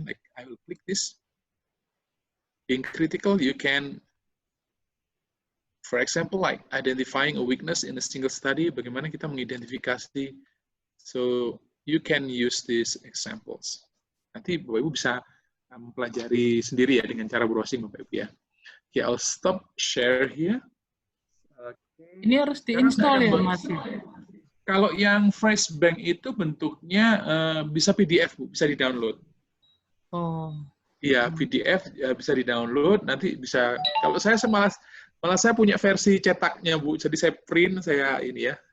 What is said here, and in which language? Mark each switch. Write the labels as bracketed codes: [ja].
[en] Like I will click this. Being critical, you can, for example, like identifying a weakness in a single study, [id] bagaimana kita mengidentifikasi. [en] So you can use these examples. [id] Nanti Bapak Ibu bisa mempelajari sendiri ya dengan cara browsing Bapak Ibu ya. [en] Okay, I'll stop share here. Okay. [id] Ini harus diinstal ya Mas? Kalau yang Phrase Bank itu bentuknya bisa PDF Bu, bisa di-download. Oh. Iya, PDF bisa di-download, nanti bisa, kalau saya malah saya punya versi cetaknya Bu, jadi saya print, saya ini ya.